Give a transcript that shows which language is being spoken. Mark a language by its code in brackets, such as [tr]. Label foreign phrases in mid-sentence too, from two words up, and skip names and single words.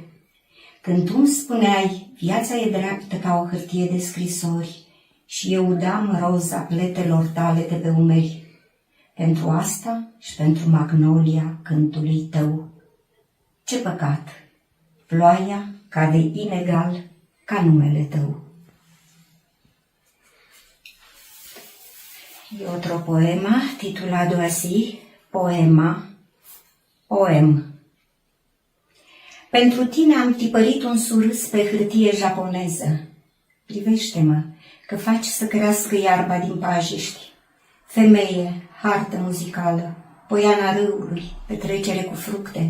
[ro] Când tu îmi spuneai, viața e dreaptă ca o hârtie de scrisori, și eu udam roza pletelor tale de pe umeri. Pentru asta și pentru magnolia cântului tău. Ce păcat! Ploaia cade inegal ca numele tău. [es] Y otro poema titulado así, [ro] Poem. Pentru tine am tipărit un surâs pe hârtie japoneză. Privește-mă, că faci să crească iarba din pajiști. Femeie, hartă muzicală, poiana râului, petrecere cu fructe.